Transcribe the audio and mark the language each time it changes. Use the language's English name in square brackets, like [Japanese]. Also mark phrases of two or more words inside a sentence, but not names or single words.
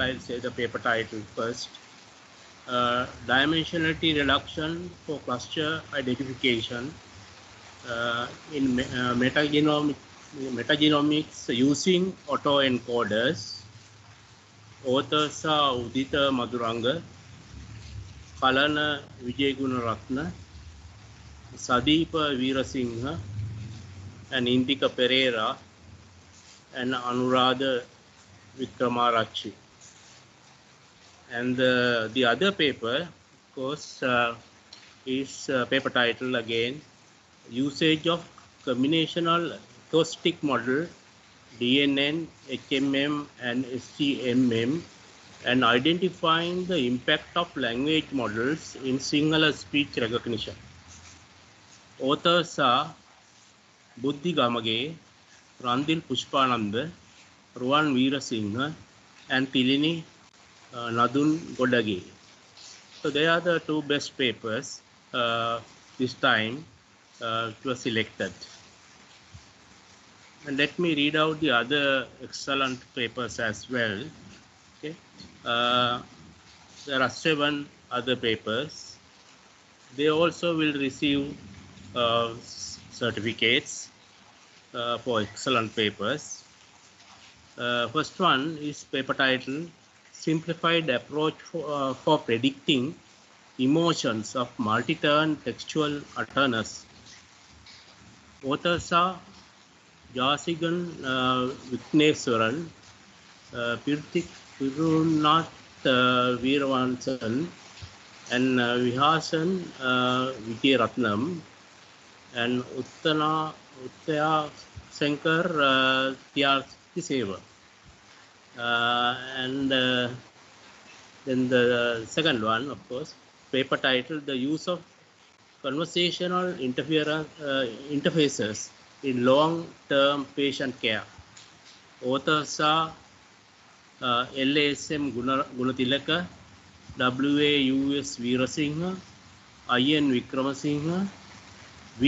[English] I'll say the paper title first. Dimensionality reduction for cluster identification in metagenomics using autoencoders. Authors are Udita Maduranga, Kalana Vijayagunaratna, Sadeepa Veerasinghe, and Indika Pereira, and Anuradha Vikramarachchi. And the other paper, of course, is paper title again, usage of combinational acoustic model, DNN, HMM, and SGMM, and identifying the impact of language models in Sinhala speech recognition. Authors are Buddhi Gamage, Randil Pushpananda, Ruwan Veerasinghe, and Tilini Nadun Godage. So they are the 2 best papers this time were selected. And let me read out the other excellent papers as well. Okay. There are 7 other papers. They also will receive certificates for excellent papers. First one is paper title, Simplified Approach for Predicting Emotions of Multi-Turn Textual Awareness. Authors are Jasigan Vikneswaran, Pirthik Pirunath Veeravansan, and Vihasan Vijayaratnam, and Uttaya Shankar Tyartiseva. And then the second one, of course, paper title, The Use of Conversational Interfaces in Long-Term Patient Care. Authors are LASM Gunatilaka, WAUS Veerasinghe, IN Vikramasinghe, V.